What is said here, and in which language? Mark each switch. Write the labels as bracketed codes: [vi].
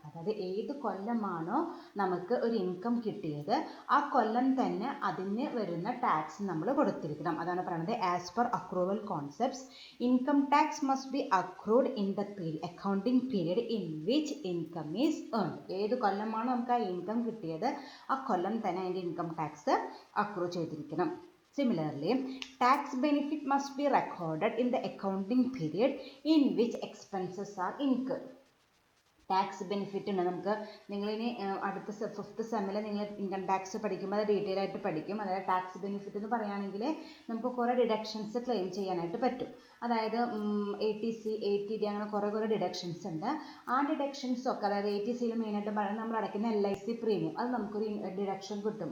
[ml] അതായത് ഏത് കൊല്ലമാണോ നമുക്ക് ഒരു ഇൻകം കിട്ടിയത് ആ കൊല്ലം തന്നെ അതിന് വരുന്ന ടാക്സ് നമ്മൾ കൊടുത്തിരിക്കണം. അതാണ് പറയുന്നത് [en] As per accrual concepts income tax must be accrued in the accounting period in which income is earned. [ml] ഏത് കൊല്ലമാണോ നമുക്ക് ആ ഇൻകം കിട്ടിയത് ആ കൊല്ലം തന്നെ അതിൻ്റെ ഇൻകം ടാക്സ് അക്രൂ ചെയ്തിരിക്കണം. [en] Similarly, tax benefit must be recorded in the accounting period in which expenses are incurred. [ml] Tax benefit ഉണ്ട് നമുക്ക്. നിങ്ങളിനി അടുത്ത 5th സെമ്മിൽ നിങ്ങൾ ഇൻകം ടാക്സ് പഠിക്കുമ്പോൾ അത് ഡീറ്റെയിൽ ആയിട്ട് പഠിക്കും. അതായത് ടാക്സ് ബെനിഫിറ്റ് എന്ന് പറയുകയാണെങ്കിൽ നമുക്ക് കുറേ ഡിഡക്ഷൻസ് ക്ലെയിം ചെയ്യാനായിട്ട് പറ്റും. അതായത് ATC, ATD അങ്ങനെ കുറേ ഡിഡക്ഷൻസ് ഉണ്ട്. ആ ഡിഡക്ഷൻസൊക്കെ, അതായത് ATCയിൽ മെയിനായിട്ട് പറയുന്നത് നമ്മൾ അടയ്ക്കുന്ന LIC പ്രീമിയം, അത് നമുക്കൊരു ഡിഡക്ഷൻ കിട്ടും.